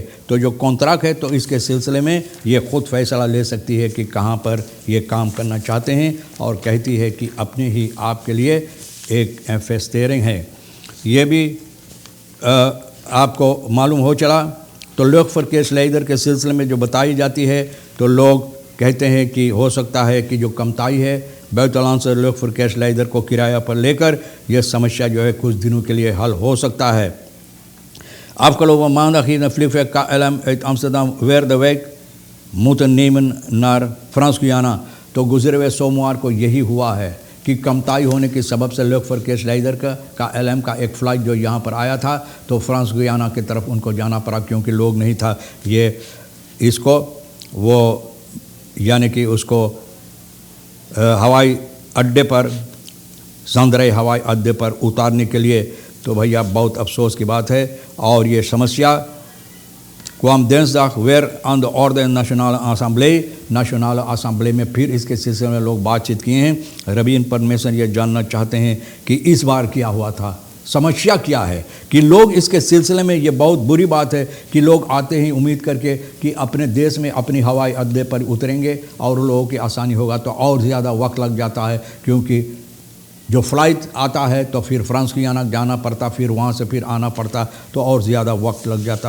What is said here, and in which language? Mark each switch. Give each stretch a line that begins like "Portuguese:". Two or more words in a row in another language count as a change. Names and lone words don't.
Hindi: तो जो कॉन्ट्रैक्ट है तो इसके सिलसिले में ये ख़ुद फैसला ले सकती है कि कहाँ पर ये काम करना चाहते हैं, और कहती है कि अपने ही आप के लिए एक इन्वेस्टेरिंग है। ये भी आपको मालूम हो चला। तो luchtverkeersleider के सिलसिले में जो बताई जाती है, तो लोग कहते हैं कि हो सकता है कि जो कमताई है
Dutch: buitenlandse luchtverkeersleider
Hindi: को किराया पर लेकर यह समस्या जो है कुछ दिनों के लिए हल हो सकता है।
Dutch: Afgelopen maandag hier een vliegtuig KLM uit Amsterdam weer de weg moeten nemen naar Frans-Guyana।
Hindi: तो गुजरे हुए सोमवार को यही हुआ है कि कमताई होने के सबब से luchtverkeersleider का LM का एक फ़्लाइट जो यहाँ पर आया था तो फ्रांस गुयाना की तरफ उनको जाना पड़ा, क्योंकि लोग नहीं था ये इसको वो यानी कि उसको हवाई अड्डे पर ज़ांदरे हवाई अड्डे पर उतारने के लिए। तो भैया बहुत अफसोस की बात है, और ये समस्या
Dutch: kwam dinsdag weer aan de orde in Nationale Assemblee
Hindi: में फिर इसके सिलसिले में लोग बातचीत किए हैं। रवीन परमेश्वर ये जानना चाहते हैं कि इस बार क्या हुआ था, समस्या क्या है, कि लोग इसके सिलसिले में ये बहुत बुरी बात है कि लोग आते ही उम्मीद करके कि अपने देश में अपनी हवाई अड्डे पर उतरेंगे और लोगों की आसानी होगा, तो और ज़्यादा वक्त लग जाता है, क्योंकि जो फ़्लाइट आता है तो फिर फ्रांस गुयाना जाना पड़ता, फिर वहाँ से फिर आना पड़ता, तो और ज़्यादा वक्त लग जाता।